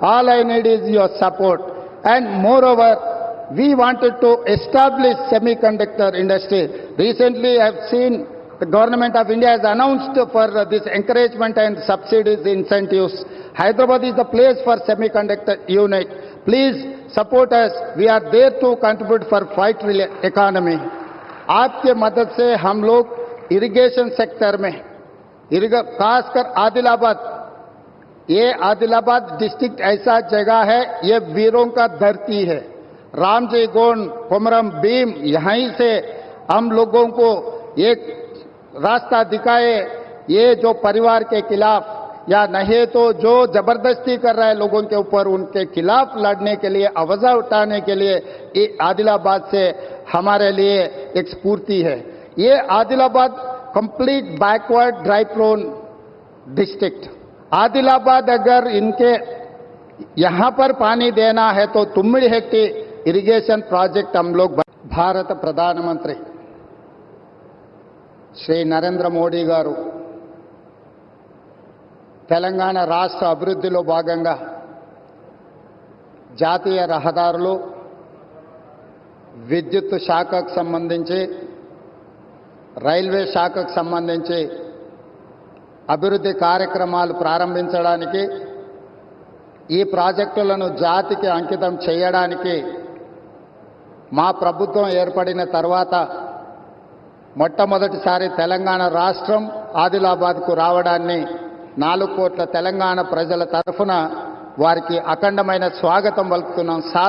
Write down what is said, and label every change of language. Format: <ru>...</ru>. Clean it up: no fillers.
<en>All I need is your support. And moreover, we wanted to establish semiconductor industry. Recently, I have seen the government of India has announced for this encouragement and subsidies, incentives. Hyderabad is the place for semiconductor unit. Please support us. We are there to contribute for 5 trillion economy.</en> <hi>आपके मदद से हम लोग irrigation sector में खासकर आदिलाबाद, ये Adilabad district ऐसा जगह है, ये वीरों का धरती है. रामजी गोंड, कोमरम भीम, यहीं से हम लोगों को एक रास्ता दिखाए. ये जो परिवार के खिलाफ या नहीं तो जो जबरदस्ती कर रहा है लोगों के ऊपर, उनके खिलाफ लड़ने के लिए, आवाज उठाने के लिए ये आदिलाबाद से हमारे लिए एक स्फूर्ति है. ये Adilabad complete backward dry prone district. Adilabad अगर इनके यहां पर पानी देना है तो तुम्मिड़ी हेक्टी इरिगेशन प्रोजेक्ट हम लोग.</hi> <te>भारत प्रधानमंत्री श्री नरेंद्र मोदी गारू తెలంగాణ రాష్ట్ర అభివృద్ధిలో భాగంగా జాతీయ రహదారులు, విద్యుత్ శాఖకు సంబంధించి, రైల్వే శాఖకు సంబంధించి అభివృద్ధి కార్యక్రమాలు ప్రారంభించడానికి, ఈ ప్రాజెక్టులను జాతికి అంకితం చేయడానికి మా ప్రభుత్వం ఏర్పడిన తర్వాత మొట్టమొదటిసారి తెలంగాణ రాష్ట్రం ఆదిలాబాద్కు రావడాన్ని 4 కోట్ల తెలంగాణ ప్రజల తరఫున వారికి అఖండమైన స్వాగతం పలుకుతున్నాం.</te>